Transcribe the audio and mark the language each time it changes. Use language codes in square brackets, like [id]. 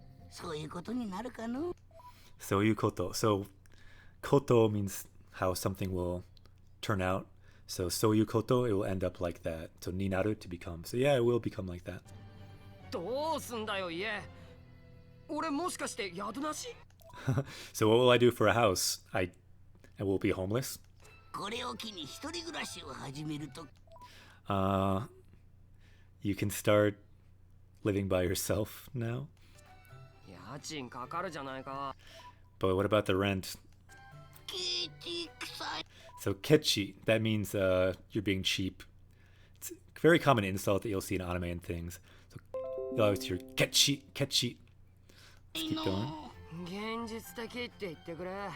[ja] そういうことになるかの [en] So you koto. So koto means how something will turn out. So [ja] soyu koto, [en] it will end up like that. So ninaru, to become. So yeah, it will become like that. [ja] どうすんだよ家。俺もしかして宿なし？ [en] So what will I do for a house? I will be homeless. [ja] これを機に一人暮らしを始めると [en] You can start living by yourself now. [ja] 家賃かかるじゃないか。 [en] But what about the rent? [ja] ケチくさい [en] So kechi, that means you're being cheap. It's a very common insult that you'll see in anime and things. So you'll always hear kechi, kechi. Let's keep going. [ja] 現実的って言ってくれ。